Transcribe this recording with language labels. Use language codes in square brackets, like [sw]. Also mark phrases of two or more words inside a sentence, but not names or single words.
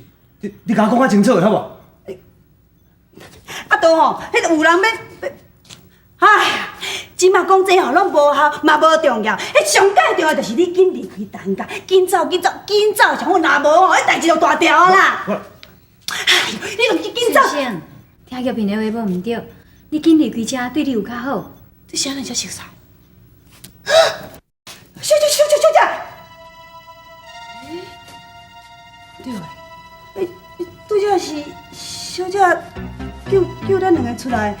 [nan] 你甲我讲较清楚的好无？啊，都吼，迄有人要，哎呀，即马讲这吼拢无效，嘛无重要。迄上介重要就是你紧离开陈家，紧走，上好，若无吼，迄代志就大条啦。哎呦，你著紧走。先生，听玉萍的话无毋对，你紧离开遮对你有较好。这啥人才熟悉？小姐！对诶，拄则是小姐叫咱两个出来。